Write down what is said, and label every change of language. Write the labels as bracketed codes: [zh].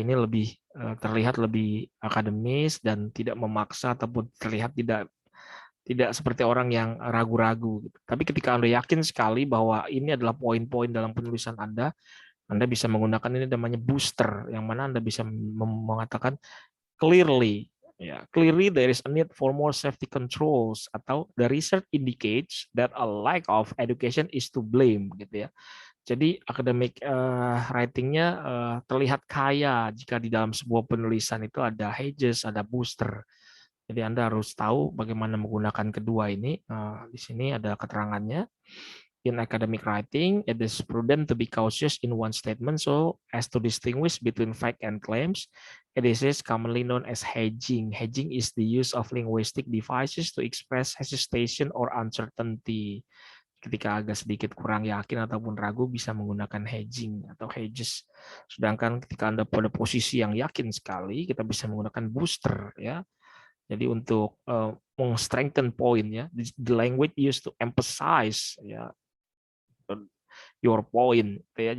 [id] Ini lebih terlihat lebih akademis dan tidak memaksa ataupun terlihat tidak tidak seperti orang yang ragu-ragu. Tapi ketika Anda yakin sekali bahwa ini adalah poin-poin dalam penulisan Anda bisa menggunakan ini namanya booster, yang mana Anda bisa mengatakan clearly. [en] Ya, clearly there is a need for more safety controls, atau the research indicates that a lack of education is to blame gitu ya. [id] Jadi academic writing-nya terlihat kaya jika di dalam sebuah penulisan itu ada hedges, ada booster. Jadi Anda harus tahu bagaimana menggunakan kedua ini. Di sini ada keterangannya. [en] In academic writing, it is prudent to be cautious in one statement so as to distinguish between fact and claims. It is commonly known as hedging. Hedging is the use of linguistic devices to express hesitation or uncertainty. [id] Ketika agak sedikit kurang yakin ataupun ragu, bisa menggunakan hedging atau hedges. Sedangkan ketika Anda pada posisi yang yakin sekali, kita bisa menggunakan booster ya. Jadi untuk [en] strengthen point ya, the language used to emphasize ya your point ya.